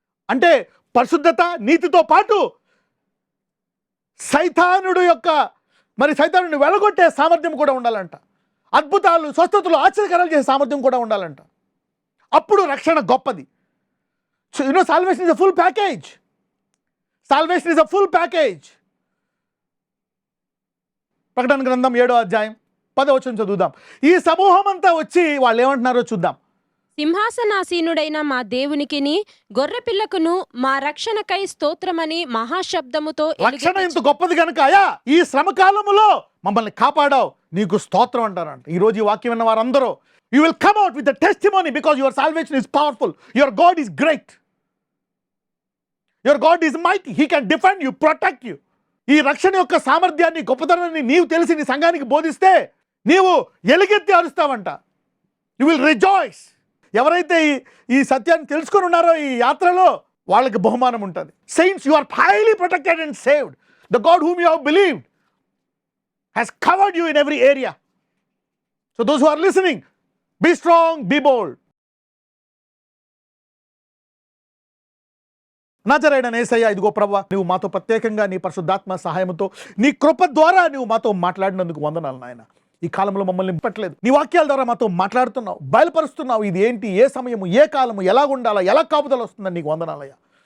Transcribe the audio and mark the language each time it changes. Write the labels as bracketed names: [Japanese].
[Telugu] అంటే పరిశుద్ధత, నీతితో పాటు సైతానుడు యొక్క మరి సైతానుడిని వెలగొట్టే సామర్థ్యం కూడా ఉండాలంట. అద్భుతాలు, స్వస్థతలు, ఆశ్చర్యకరాలు చేసే సామర్థ్యం కూడా ఉండాలంట. అప్పుడు రక్షణ గొప్పది. [English] So, you know, salvation is a full package. Salvation is a full package. [Telugu] ప్రకటన గ్రంథం 7వ అధ్యాయం 10వ వచనం చదువుదాం. ఈ సమూహం అంతా వచ్చి వాళ్ళు ఏమంటున్నారో చూద్దాం. సింహాసనాసీనుడైన మా దేవునికిని గొర్రెపిల్లకును మా రక్షణకై స్తోత్రమని మహాశబ్దముతో రక్షణ ఇంత గొప్పది కనుక అయా ఈ శ్రమకాలములో మమ్మల్ని కాపాడావు, నీకు స్తోత్రం అంటారంట. ఈ రోజు ఈ వాక్యం విన్న వారందరూ [English] you will come out with the testimony because your salvation is powerful. Your God is great. Your God is mighty. He can defend you, protect you. [Telugu] ఈ రక్షణ యొక్క సామర్థ్యాన్ని, గొప్పతనాన్ని నీవు తెలిసి నీ సంఘానికి బోధిస్తే నీవు ఎలుగెత్తి అరుస్తావంట. [English] You will rejoice. [Telugu] ఎవరైతే ఈ సత్యాన్ని తెలుసుకొని ఉన్నారో ఈ యాత్రలో వాళ్ళకి బహుమానం ఉంటుంది. [English] Saints, you are highly protected and saved. The God whom you have believed has covered you in every area. So those who are listening, be strong, be bold. [Telugu] నజరేయుడైన యేసయ్య, ఇదిగో ప్రభువా, నువ్వు మాతో ప్రత్యేకంగా నీ పరిశుద్ధాత్మ సహాయంతో నీ కృప ద్వారా నువ్వు మాతో మాట్లాడినందుకు వందనాలు నాయన. ఈ కాలంలో మమ్మల్ని నింపట్లేదు, నీ వాక్యాల ద్వారా మాతో మాట్లాడుతున్నావు, బయలుపరుస్తున్నావు. ఇది ఏంటి, ఏ సమయము, ఏ కాలము, ఎలా ఉండాలా, ఎలా కాపుదల వస్తుందని నీకు వందనాలయ్యా.